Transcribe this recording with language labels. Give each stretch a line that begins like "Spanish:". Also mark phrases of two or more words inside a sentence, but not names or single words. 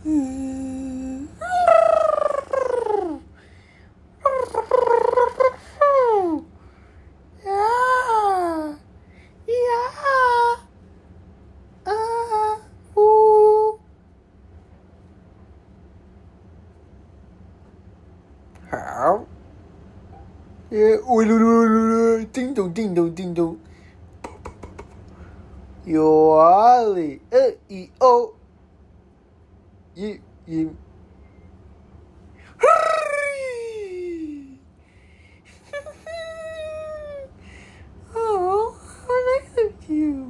English: Yeah. Yeah. Ooh. How? Yeah. Ding dong, ding dong, ding dong. Yo, Ali. E, O. You. Oh, how nice of you.